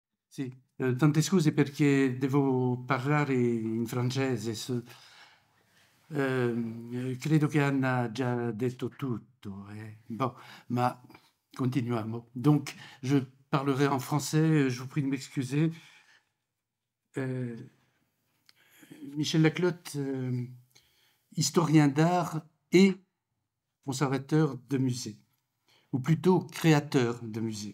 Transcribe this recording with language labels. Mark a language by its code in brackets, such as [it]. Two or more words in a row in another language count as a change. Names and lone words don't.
[it] Sì, tante scuse perché devo parlare in francese. Credo che Anna ha già detto tutto. Bon, ma continuiamo. [fr] Donc, je parlerai en français. Je vous prie de m'excuser. Euh, Michel Laclotte, historien d'art et conservateur de musée, ou plutôt créateur de musée.